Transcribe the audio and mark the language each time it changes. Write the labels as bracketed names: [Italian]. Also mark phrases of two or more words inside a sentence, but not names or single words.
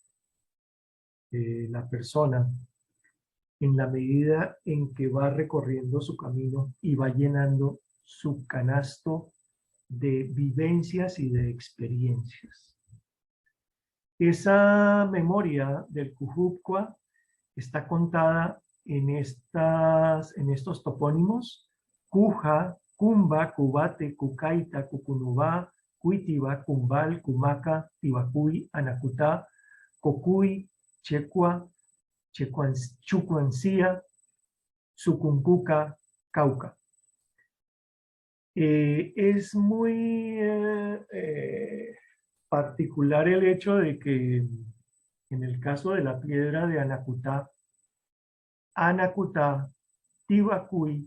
[Spanish] la persona en la medida en que va recorriendo su camino y va llenando su canasto de vivencias y de experiencias. Esa memoria del Cujupqua está contada en estos topónimos: Cuja, Cumba, Cubate, Cucaita, Cucunubá, Cuitiba, Cumbal, Cumaca, Tibacuy, Anacutá, Cocuy, Checua, Chucuancía, Sucuncuca, Cauca. Es muy particular el hecho de que en el caso de la piedra de Anacutá, Tibacuy